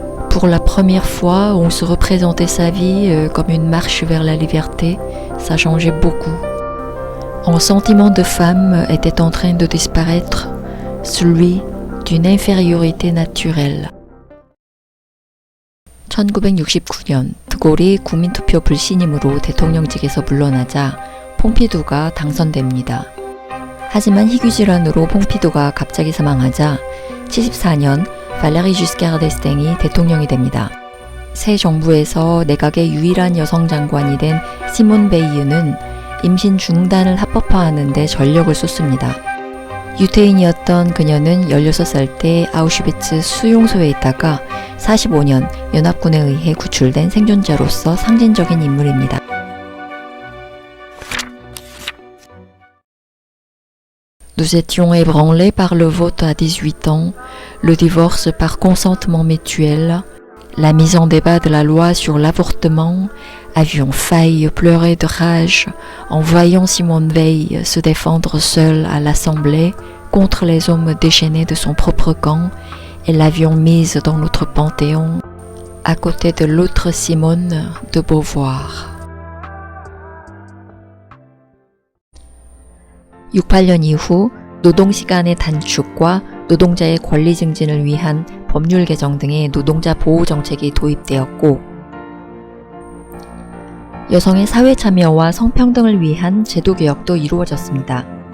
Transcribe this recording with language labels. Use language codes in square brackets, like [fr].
[fr] Pour la première fois, on se représentait sa vie comme une marche vers la liberté. Ça changeait beaucoup. Un sentiment de femme était en train de disparaître, celui d'une infériorité naturelle. [ko] 1969년 드골이 국민투표 불신임으로 대통령직에서 물러나자 퐁피두가 당선됩니다. 하지만 희귀질환으로 퐁피두가 갑자기 사망하자 74년 발레리 주스카르 데스탱이 대통령이 됩니다. 새 정부에서 내각의 유일한 여성 장관이 된 시몬 베이유는 임신 중단을 합법화하는 데 전력을 쏟습니다. 유태인이었던 그녀는 16살 때 아우슈비츠 수용소에 있다가 45년 연합군에 의해 구출된 생존자로서 상징적인 인물입니다. [fr] Nous étions ébranlés par le vote à 18 ans, le divorce par consentement mutuel, la mise en débat de la loi sur l'avortement, avions failli pleurer de rage en voyant Simone Veil se défendre seule à l'Assemblée contre les hommes déchaînés de son propre camp et l'avions mise dans notre panthéon à côté de l'autre Simone de Beauvoir. [ko] 68년 이후 노동시간의 단축과 노동자의 권리 증진을 위한 법률 개정 등의 노동자 보호 정책이 도입되었고 여성의 사회 참여와 성평등을 위한 제도 개혁도 이루어졌습니다.